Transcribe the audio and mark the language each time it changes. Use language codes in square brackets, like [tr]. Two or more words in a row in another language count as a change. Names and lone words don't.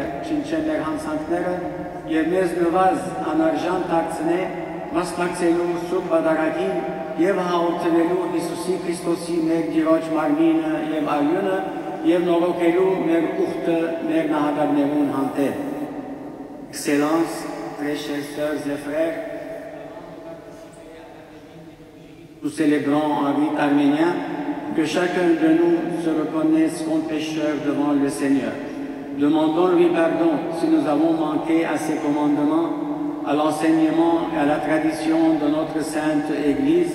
[hy] շնչե մեր հանցանքները և մեզ նվազ անարժան դարձնե մասնակցելու սուրբ բադարակին և հաղորդելու Հիսուսի Քրիստոսի մեր Տիրոջ մարմինը և արյունը և նորոգելու մեր ուխտը մեր նահատակներուն հանդեպ։ [fr] Excellence, très chers sœurs et frères, nous célébrons un rite arménien, que chacun de nous se reconnaisse comme pécheur devant le Seigneur. Demandons-lui pardon si nous avons manqué à ses commandements, à l'enseignement et à la tradition de notre Sainte Église,